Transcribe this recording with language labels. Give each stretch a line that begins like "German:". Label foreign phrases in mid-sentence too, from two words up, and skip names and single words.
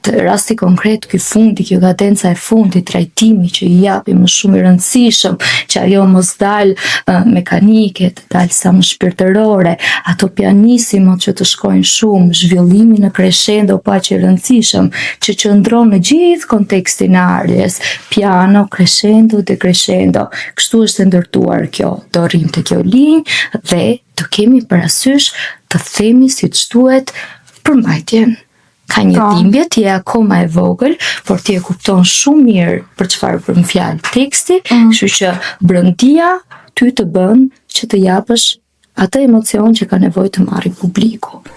Albanian: Rasti konkret ky fundi, kjo kadenca e fundit, trajtimi që i japi më shumë i rëndësishëm, që ajo mos dal mekanike, të dal sa më shpirtërore, ato pianissimot që të shkojnë shumë, zhvillimi në crescendo pa që i rëndësishëm, që qëndron në gjithë kontekstin e arjes,
Italian: piano, crescendo, decrescendo.
Albanian: Kështu është ndërtuar kjo, do rrim të kjo linjë dhe të kemi parasysh të themi si të duhet përmbajtjen. Ka një dhimbje, ti e akoma e vogël, por ti e kupton shumë mirë për çfarë bën fjalë teksti, kështu që brëndia ty të bën që të japësh atë emocion që ka nevojë të marrë publiku.